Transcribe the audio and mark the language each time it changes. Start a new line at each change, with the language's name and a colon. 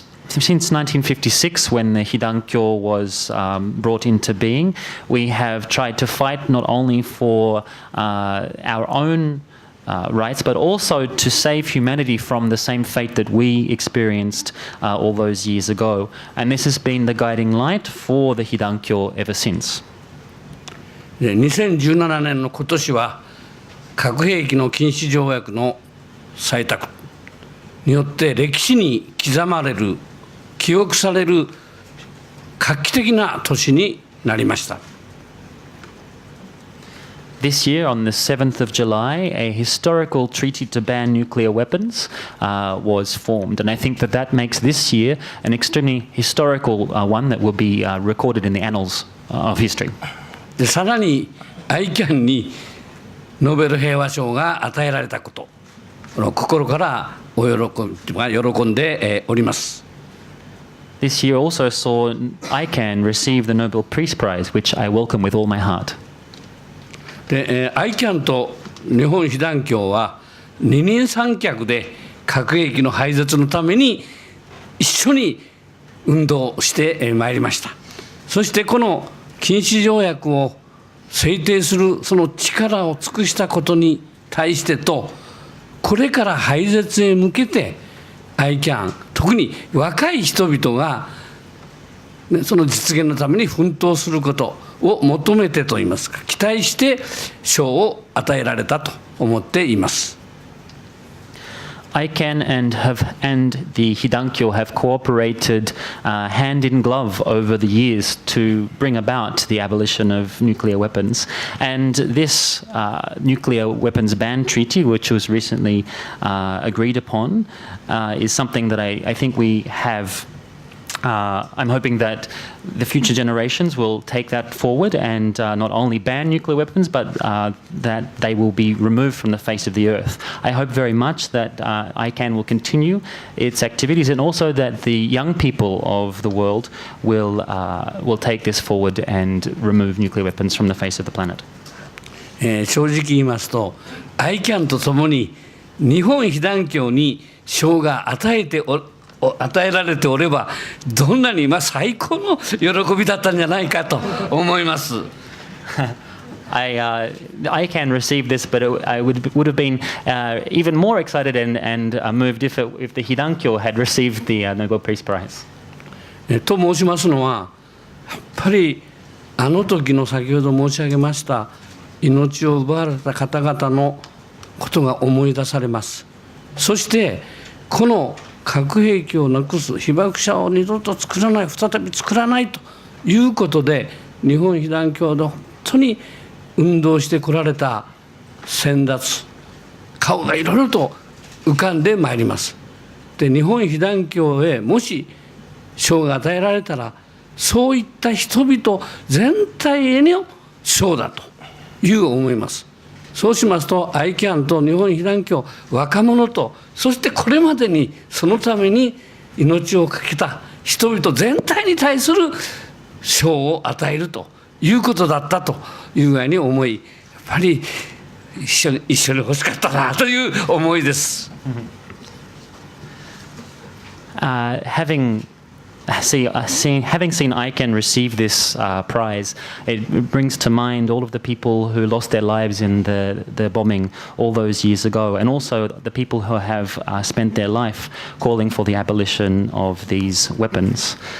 English: Since 1956, when the Hidankyo was brought into being, we have tried to fight not only for our own rights, but also to save humanity from the same fate that we experienced all those years ago. And this has been the guiding light for the Hidankyo ever since.
Japanese: 2017年の今年は核兵器の禁止条約の採択によって歴史に刻まれる、記憶される画期的な年になりました。
English: This year, on the 7th of July, a historical treaty to ban nuclear weapons was formed. And I think that makes this year an extremely historical one that will be recorded in the annals of history.
Japanese: でさらに ICAN にノーベル平和賞が与えられたこと、心から喜んでおります。
English: This year also saw ICAN receive the Nobel Peace Prize, which I welcome with all my heart.
Japanese: で、ICAN と日本被団協は二人三脚で核兵器の廃絶のために一緒に運動してまいりました。そしてこの禁止条約を制定するその力を尽くしたことに対してと、これから廃絶へ向けて ICAN、特に若い人々が、ね、その実現のために奮闘することを求めてといいますか、期待して賞を与えられたと思っています。
English: ICAN and the Hidankyo have cooperated hand in glove over the years to bring about the abolition of nuclear weapons. And this nuclear weapons ban treaty, which was recently agreed upon, is something that I think we have. I'm hoping that the future generations will take that forward and not only ban nuclear weapons, but that they will be removed from the face of the earth. I hope very much that ICAN will continue its activities, and also that the young people of the world will take this forward and remove nuclear weapons from the face of the planet.
Japanese: 正直言いますと、ICAN とともに日本被団協に賞が与えられておれば、どんなに最高の喜びだったんじゃないかと思います。 I can receive this, but I would have been even more excited and moved if the Hidankyo had received the Nobel Peace Prize. と申しますのは、やっぱりあの時の先ほど申し上げました命を奪われた方々のことが思い出されます。そしてこの核兵器をなくす、被爆者を二度と作らない、再び作らないということで、日本被団協で本当に運動してこられた先達、顔がいろいろと浮かんでまいります。で、日本被団協へもし賞が与えられたら、そういった人々全体への賞だという思います。そうしますと ICAN と日本被団協、若者と、そしてこれまでにそのために命を懸けた人々全体に対する賞を与えるということだったという具合に思い、やっぱり一緒に欲しかったなという思いです。
English: Having seen ICAN receive this prize, it brings to mind all of the people who lost their lives in the bombing all those years ago, and also the people who have spent their life calling for the abolition of these weapons.